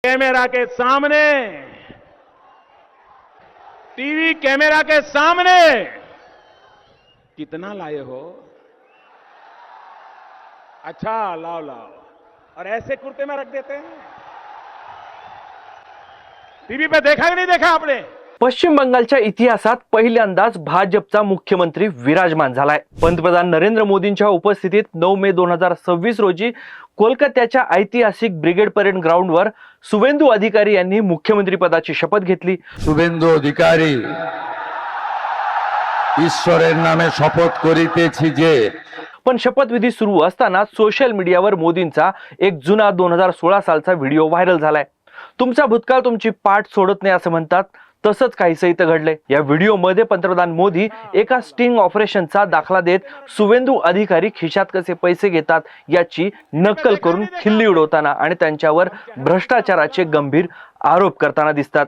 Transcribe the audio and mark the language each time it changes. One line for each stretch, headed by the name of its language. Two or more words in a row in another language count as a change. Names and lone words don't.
Hindi: कैमरा के सामने,
English: TV camera
Hindi: के सामने कितना लाए हो? अच्छा, लाओ लाओ, और ऐसे कुर्ते में रख देते हैं। टीवी पे देखा कि नहीं देखा आपने?
Marathi: पश्चिम बंगालच्या इतिहासात पहिल्यांदाच भाजपचा मुख्यमंत्री विराजमान झालाय। पंतप्रधान नरेंद्र मोदींच्या उपस्थितीत 9 मे 2026 रोजी कोलकात्याच्या ऐतिहासिक ब्रिगेड परेड ग्राउंडवर सुवेंदू अधिकारी यांनी मुख्यमंत्री पदाची शपथ घेतली।
Bangla: শুভেন্দু অধিকারী ঈশ্বরের নামে শপথ করিতেছি যে।
Marathi: पण शपथविधी सुरू असताना
English: social media
Marathi: मोदींचा एक जुना 2016 सालचा
English: video viral
Marathi: झालाय। तुमचा भूतकाळ तुमची पाठ सोडत नाही असं म्हणतात, तसंच काहीसं इथं घडलंय। या व्हिडिओमध्ये पंतप्रधान मोदी एका
English: sting operation
Marathi: दाखला देत सुवेंदू अधिकारी खिशात कसे पैसे घेतात याची नक्कल करून खिल्ली उडवताना आणि त्यांच्यावर भ्रष्टाचाराचे गंभीर आरोप करताना दिसतात।